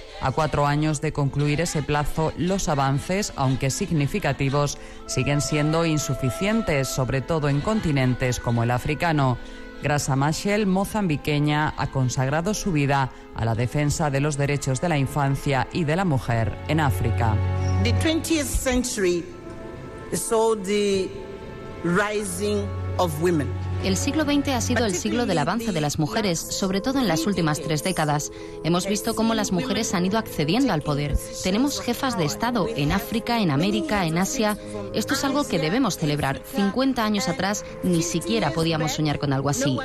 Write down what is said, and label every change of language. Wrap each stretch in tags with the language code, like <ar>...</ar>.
<es>A 4 años de concluir ese plazo, los avances, aunque significativos, siguen siendo insuficientes, sobre todo en continentes como el africano. Grasa Machel, mozambiqueña, ha consagrado su vida a la defensa de los derechos de la infancia y de la mujer en África.</es> <en>The 20th century saw the rising of women.</en> <es>El siglo XX ha sido el siglo del avance de las mujeres, sobre todo en las últimas 3 décadas. Hemos visto cómo las mujeres han ido accediendo al poder. Tenemos jefas de Estado en África, en América, en Asia. Esto es algo que debemos celebrar. 50 años atrás ni siquiera podíamos soñar con algo así.</es>